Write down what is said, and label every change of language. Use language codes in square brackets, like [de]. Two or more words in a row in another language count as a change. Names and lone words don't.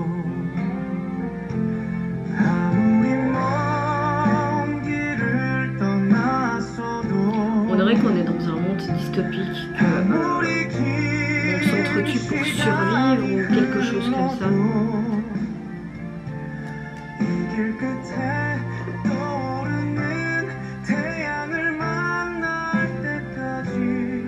[ko] 아무리 먼 길을 떠났어도 [fr] On dirait qu'on est dans un monde dystopique, qu'on s'entretue pour survivre ou quelque chose comme ça. [ko] 떠오르는 태양을 만날 때까지